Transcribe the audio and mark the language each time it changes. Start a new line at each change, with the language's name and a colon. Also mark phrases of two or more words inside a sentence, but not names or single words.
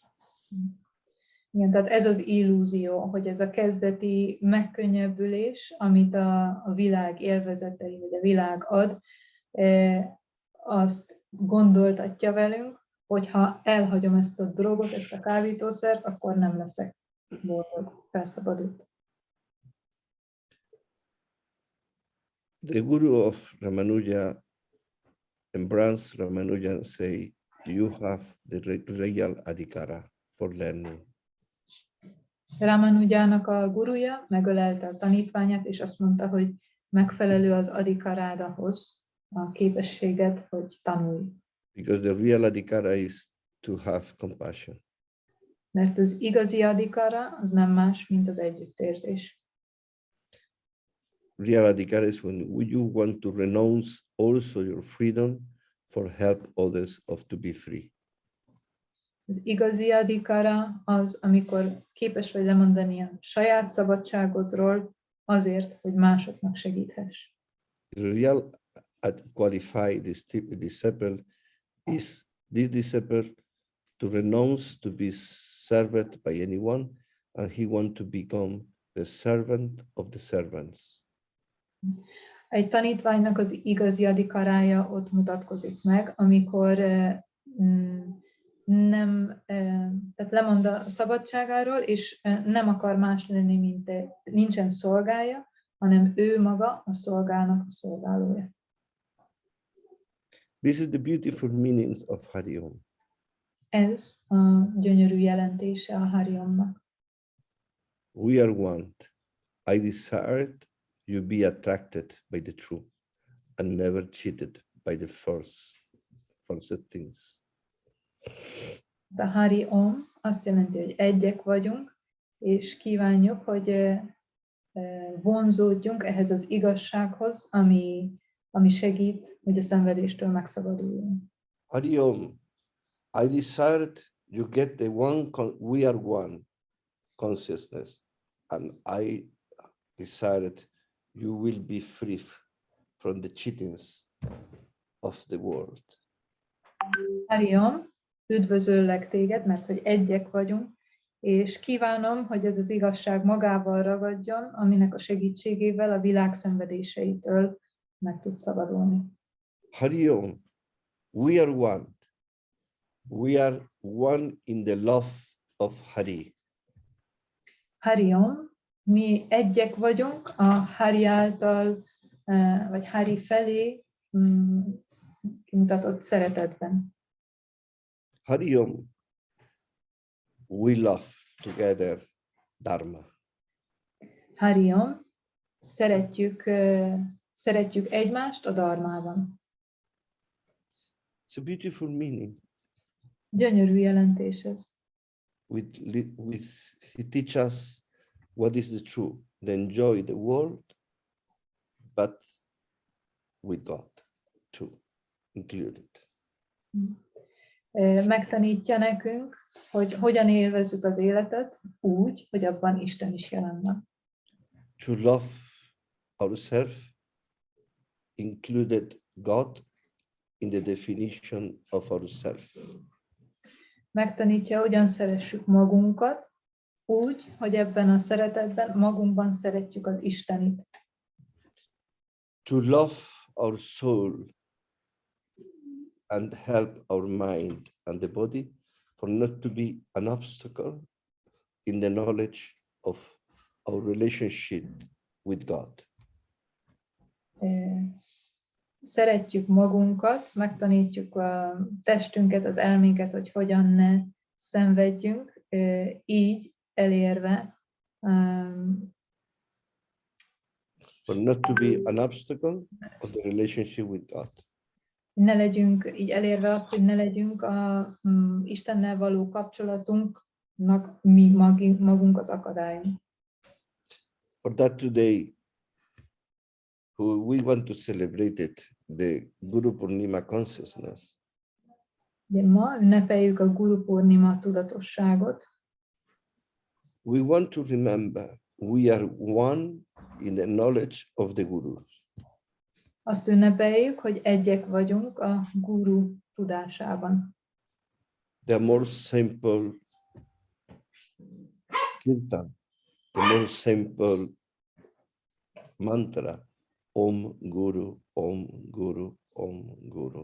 Hungarian: Igen, tehát ez az illúzió, hogy ez a kezdeti megkönnyebbülés, amit a világ élvezetei, vagy a világ ad, azt gondoltatja velünk, hogy ha elhagyom ezt a drogot, ezt a kábítószert, akkor nem leszek boldog, felszabadult.
English: The Guru of Ramanuja and Brahms Ramanujan say, you have the real adhikara for learning.
Hungarian: Ramanujának a guruja megölelte a tanítványát, és azt mondta, hogy megfelelő az adhikarád ahhoz, a képességet, hogy tanulj.
English: Because the real adhikara is to have compassion.
Hungarian: Mert az igazi adhikara az nem más, mint az együttérzés.
English: Real adhikara is when you want to renounce also your freedom for help others of to be free.
Hungarian: Az igazi adhikara az, amikor képes vagy lemondani a saját szabadságodról azért, hogy másoknak segíthess.
English: The real qualified disciple is this disciple to renounce to be served by anyone, and he want to become the servant of the servants.
Hungarian: Egy tanítványnak az igazi adhikarája ott mutatkozik meg, amikor tehát lemond a szabadságáról, és nem akar más lenni, mint nincsen szolgája, hanem ő maga a szolgának a szolgálója.
English: This is the beautiful meanings of HARIH OM.
Hungarian: Ez a gyönyörű jelentése a HARIH OM-nak.
English: We are one. I desired you be attracted by the truth and never cheated by the false things.
Hungarian: A HARIH OM azt jelenti, hogy egyek vagyunk, és kívánjuk, hogy vonzódjunk ehhez az igazsághoz, ami segít, hogy a szenvedéstől megszabaduljunk.
English: HARIH OM, I desired you get the one, we are one consciousness, and I decided you will be free from the cheatings of the world.
Hungarian: HARIH OM, üdvözöllek téged, mert hogy egyek vagyunk, és kívánom, hogy ez az igazság magával ragadjon, aminek a segítségével a világ szenvedéseitől meg tud szabadulni.
English: HARIH OM, we are one. We are one in the love of Hari.
Hungarian: HARIH OM, mi egyek vagyunk a Hari által, vagy Hari felé mutatott szeretetben.
English: HARIH OM, we love together Dharma.
Hungarian: HARIH OM, szeretjük egymást a dharmában.
English: It's a beautiful meaning.
Hungarian: Gyönyörű jelentés ez.
English: He teaches us what is the truth. They enjoy the world, but with God too included.
Hungarian: Megtanítja nekünk, hogy hogyan élvezzük az életet úgy, hogy abban Isten is jelen van.
English: To love ourselves included God in the definition of ourselves.
Hungarian: Megtanítja, hogyan szeressük magunkat, úgy, hogy ebben a szeretetben magunkban szeretjük az Istenit.
English: To love our soul and help our mind and the body for not to be an obstacle in the knowledge of our relationship with God.
Hungarian: Szeretjük magunkat, megtanítjuk a testünket, az elménket, hogy hogyan ne szenvedjünk, így elérve
English: For not to be an obstacle of the relationship with God.
Hungarian: ne legyünk, így elérve azt, hogy ne legyünk a Istennel való kapcsolatunknak mi magunk az akadályunk.
English: For that today, we want to celebrate it, the Gurupurnima consciousness.
Hungarian: De ma ünnepeljük a Gurupurnima tudatosságot.
English: We want to remember we are one in the knowledge of the Guru.
Hungarian: Azt ünnepeljük, hogy egyek vagyunk a Guru tudásában.
English: The more simple kirtan, the more simple mantra,
Sanskrit: Om Guru, Om Guru, Om Guru.